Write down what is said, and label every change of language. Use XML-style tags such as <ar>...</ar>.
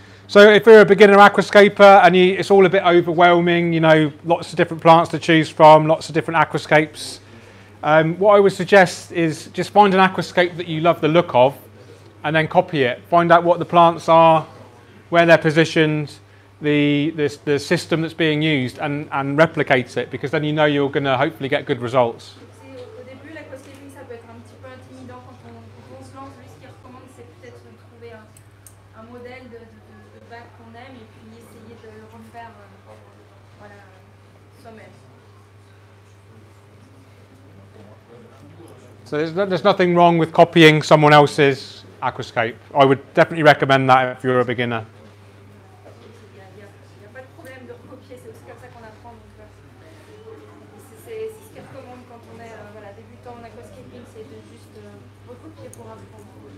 <en>So if you're a beginner aquascaper and it's all a bit overwhelming, you know, lots of different plants to choose from, lots of different aquascapes, what I would suggest is just find an aquascape that you love the look of, and then copy it. Find out what the plants are, where they're positioned, the system that's being used, and replicate it, because then you know you're going to hopefully get good results.</en> <fr>Au début, l'aquascaping, ça peut être un petit peu intimidant quand on se lance. Lui, ce qu'il recommande, c'est peut-être de trouver un modèle de bac qu'on aime et puis essayer de le refaire voilà, soi-même.</fr> <en>So there's nothing wrong with copying someone else's aquascape. I would definitely recommend that if you're a beginner.</en> <fr>Il n'y a pas de problème de recopier, c'est aussi comme ça qu'on apprend. C'est ce qu'il recommande quand on est voilà, débutant en aquascaping, c'est de juste recopier pour apprendre.</fr>